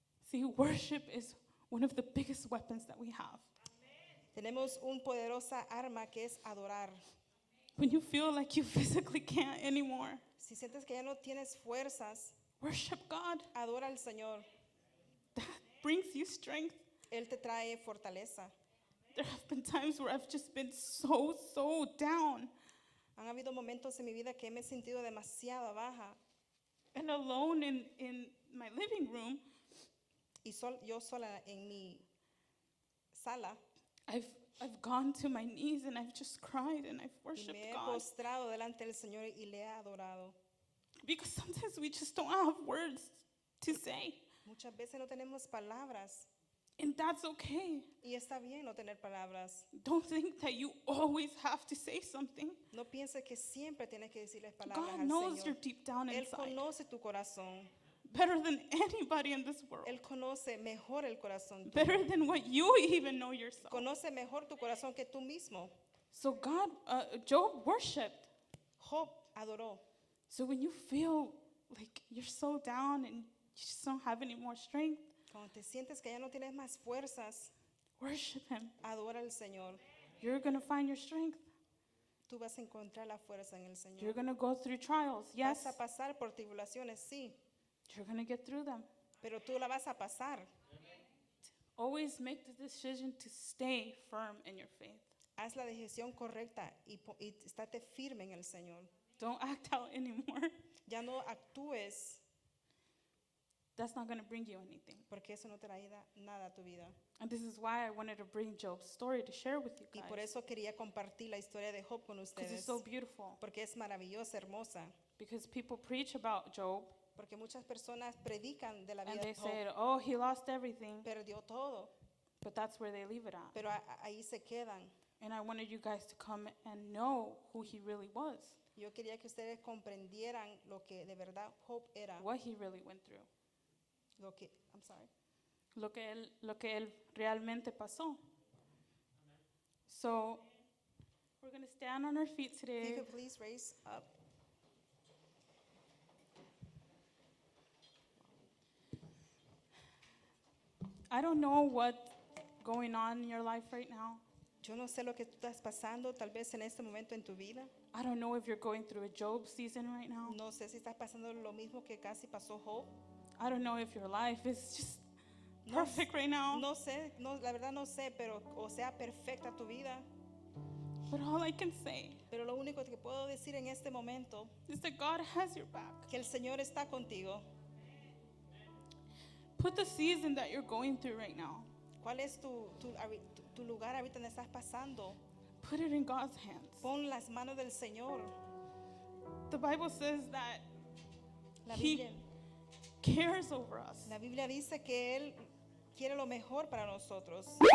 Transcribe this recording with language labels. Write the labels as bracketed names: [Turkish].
[English] See, worship is one of the biggest weapons that we have. [Spanish] Tenemos una poderosa arma que es adorar. [English] When you feel like you physically can't anymore, [Spanish] Si sientes que ya no tienes fuerzas, [English] worship God. [Spanish] adora al Señor. [English] That brings you strength. [Spanish] Él te trae fortaleza. [English] There have been times where I've just been so down [Spanish] Han habido momentos en mi vida que me he sentido demasiado baja [English] and alone in my living room. [Spanish] y yo sola en mi sala [English] I've gone to my knees and I've just cried and I've [Spanish] Y [English] worshiped [Spanish] me he [English] God. [Spanish] postrado delante del Señor y le he adorado. [English] Because sometimes we just don't have words to say. [Spanish] Muchas veces no tenemos palabras [English] And that's okay. [Spanish] y está bien no tener palabras. [English] Don't think that you always have to say something. [Spanish] No pienses que siempre tienes que decirles palabras [English] God [Spanish] al [English] knows [Spanish] Señor. [English] you're deep down [Spanish] Él [English] inside [Spanish] conoce tu corazón. [English] better than anybody in this world. [Spanish] Él conoce mejor el corazón tuyo. [English] Better than what you even know yourself. [Spanish] Conoce mejor tu corazón que tú mismo. [English] So Job worshipped. [Spanish] Job adoró. [English] So when you feel like you're so down and you just don't have any more strength, [Spanish] Cuando te sientes que ya no tienes más fuerzas, [English] worship Him. [Spanish] adora al Señor. [English] You're going to find your strength. [Spanish] Tú vas a encontrar la fuerza en el Señor. [English] You're going to go through trials. Yes, [Spanish] Vas a pasar por tribulaciones, sí, [English] you're going to get through them. [Spanish] pero tú la vas a pasar. [English] Always make the decision to stay firm in your faith. [Spanish] Haz la decisión correcta y estate firme en el Señor. [English] Don't act out anymore. [Spanish] Ya no actúes [English] That's not going to bring you anything. [Spanish] porque eso no te traerá nada a tu vida. [English] And this is why I wanted to bring Job's story to share with you [Spanish] Y por [English] guys. [Spanish] eso quería compartir la historia de Job con [English] Because [Spanish] ustedes. [English] it's so beautiful. [Spanish] Porque es maravillosa, hermosa. [English] Because people preach about Job [Spanish] Porque muchas personas predican de la [English] and [Spanish] vida [English] they [Spanish] de Job. [English] say, oh, he lost everything. [Spanish] Perdió todo, [English] But that's where they leave it at. [Spanish] pero ahí se quedan. [English] And I wanted you guys to come and know who he really was, [Spanish] Yo quería que ustedes comprendieran lo que de verdad Job era. [English] what he really went through, I'm sorry. [Spanish] lo que él realmente pasó. [English] So we're going to stand on our feet If you today. could please raise up. I don't know what's going on in your life right now. [Spanish] Yo no sé lo que tú estás pasando, tal vez en este momento en tu vida. [English] I don't know if you're going through a Job season right now. [Spanish] No sé si estás pasando lo mismo que casi pasó Job. [English] I don't know if your life is just [Spanish] No [English] perfect right now. [Spanish] No sé, la verdad no sé, pero o sea perfecta tu vida. [English] But all I can say [Spanish] Pero lo único que puedo decir en este momento, [English] is that God has your back. [Spanish] que el Señor está contigo. [English] Put the season that you're going through right now, [Spanish] ¿Cuál es tu lugar ahorita donde estás pasando? [English] put it in God's hands. [Spanish] Pon las manos del Señor. [English] The Bible says that [Spanish] La [English] He [Spanish] Biblia, [English] cares over us. [Spanish] la Biblia dice que Él quiere lo mejor para nosotros.